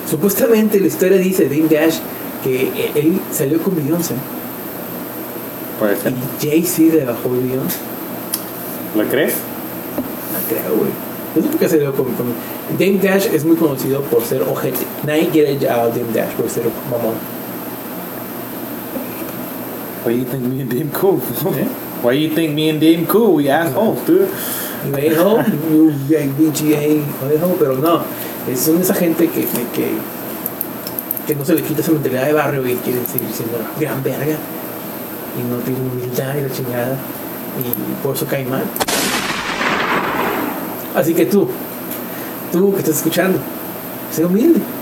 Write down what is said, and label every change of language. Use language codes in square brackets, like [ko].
[es] Supuestamente la historia dice de Dame Dash que él salió con Beyoncé. Puede ser. Y Jay-Z le bajó a Beyoncé. ¿Lo crees? No creo, güey. No sé por qué salió con. Dame Dash es muy conocido por ser ojete. Nadie quiere ya a Dame Dash por ser mamón. [en] Why you think me and Dame cool? ¿Eh? Why you think me and Dame cool? We assholes, dude. You ain't home, you BGA, [es] pero no. Son esa gente que no se le quita esa mentalidad de barrio y quieren seguir siendo gran verga. Y no tiene humildad y la chingada. Y por eso cae mal. Así que tú que estás escuchando, sé humilde.